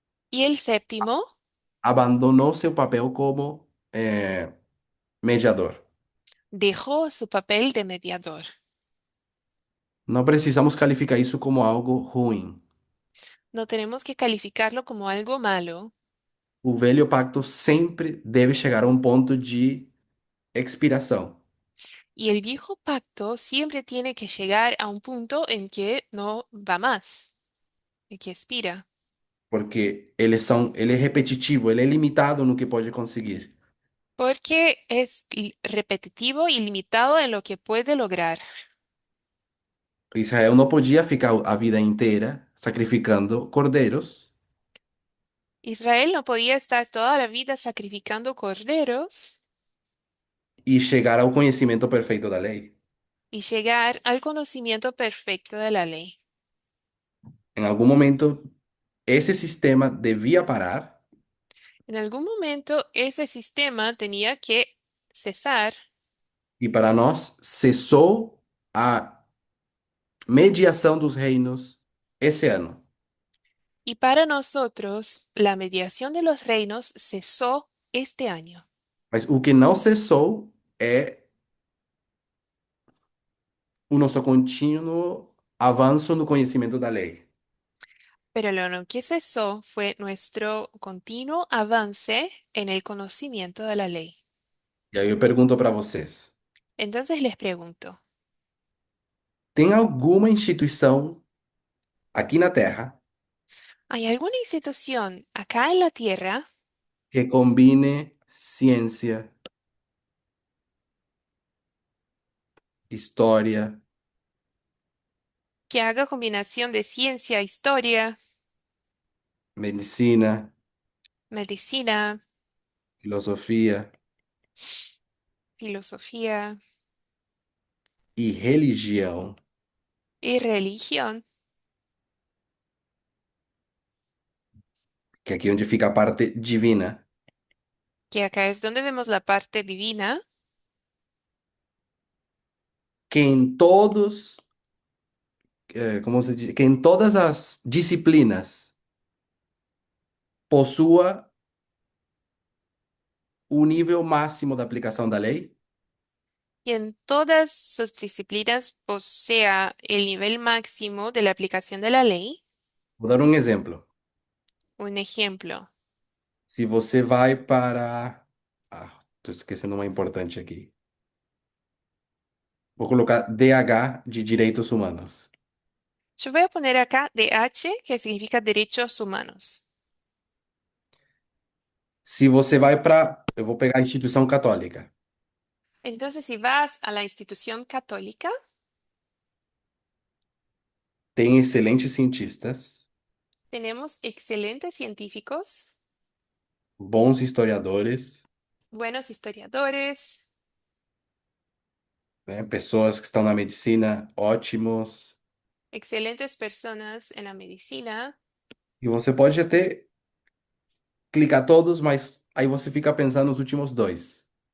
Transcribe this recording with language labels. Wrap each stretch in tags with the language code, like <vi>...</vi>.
<es>Y el séptimo</es> <pt>abandonou seu papel como mediador.</pt> <es>dejó su papel de mediador.</es> <pt>Não precisamos qualificar isso como algo ruim.</pt> <es>No tenemos que calificarlo como algo malo.</es> <pt>O velho pacto sempre deve chegar a um ponto de expiração,</pt> <es>Y el viejo pacto siempre tiene que llegar a un punto en que no va más, en que expira,</es> <pt>porque ele é repetitivo, ele é limitado no que pode conseguir.</pt> <es>porque es repetitivo y limitado en lo que puede lograr.</es> <pt>Israel não podia ficar a vida inteira sacrificando cordeiros</pt> <es>Israel no podía estar toda la vida sacrificando corderos</es> <pt>e chegar ao conhecimento perfeito da lei.</pt> <es>y llegar al conocimiento perfecto de la ley.</es> <pt>Em algum momento, esse sistema devia parar</pt> <es>En algún momento ese sistema tenía que cesar</es> <pt>e para nós cessou a mediação dos reinos esse ano.</pt> <es>y para nosotros la mediación de los reinos cesó este año.</es> <pt>Mas o que não cessou é o nosso contínuo avanço no conhecimento da lei.</pt> <es>Pero lo que cesó fue nuestro continuo avance en el conocimiento de la ley.</es> <pt>E aí eu pergunto para vocês:</pt> <es>Entonces les pregunto,</es> <pt>tem alguma instituição aqui na Terra</pt> <es>¿hay alguna institución acá en la Tierra</es> <pt>que combine ciência, história,</pt> <es>que haga combinación de ciencia, historia,</es> <pt>medicina,</pt> <es>medicina,</es> <pt>filosofia</pt> <es>filosofía</es> <pt>e religião</pt> <es>y religión?</es> <pt>que é aqui onde fica a parte divina,</pt> <es>Que acá es donde vemos la parte divina,</es> <pt>que em todos, como se diz, que em todas as disciplinas possua o nível máximo da aplicação da lei?</pt> <es>y en todas sus disciplinas posea el nivel máximo de la aplicación de la ley.</es> <pt>Vou dar um exemplo.</pt> <es>Un ejemplo,</es> <pt>Se você vai para. Estou esquecendo uma importante aqui. Vou colocar DH de Direitos Humanos.</pt> <es>yo voy a poner acá DH, que significa derechos humanos.</es> <pt>Se você vai para. Eu vou pegar a instituição católica.</pt> <es>Entonces, si vas a la institución católica,</es> <pt>Tem excelentes cientistas,</pt> <es>tenemos excelentes científicos,</es> <pt>bons historiadores,</pt> <es>buenos historiadores,</es> <pt>né, pessoas que estão na medicina ótimos.</pt> <es>excelentes personas en la medicina.</es> <pt>E você pode até clicar todos, mas aí você fica pensando nos últimos dois.</pt>